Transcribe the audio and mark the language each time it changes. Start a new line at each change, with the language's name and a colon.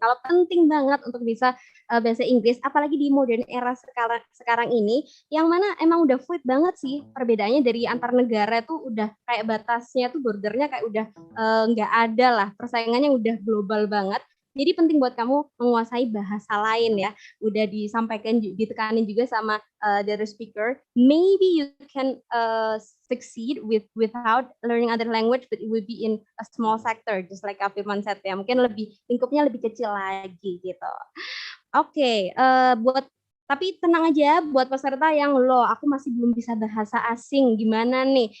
Indonesian: Kalau penting banget untuk bisa bahasa Inggris, apalagi di modern era sekarang ini, yang mana emang udah fluid banget sih. Perbedaannya dari antar negara tuh udah kayak batasnya tuh bordernya kayak udah nggak ada lah. Persaingannya udah global banget. Jadi penting buat kamu menguasai bahasa lain ya. Udah disampaikan, ditekanin juga sama
English: the speaker. Maybe you can succeed without learning other language, but it will be in a small sector, just like Firman said ya.
Indonesian: Mungkin lingkupnya lebih kecil lagi gitu. Oke, tapi tenang aja buat peserta yang aku masih belum bisa bahasa asing, gimana nih?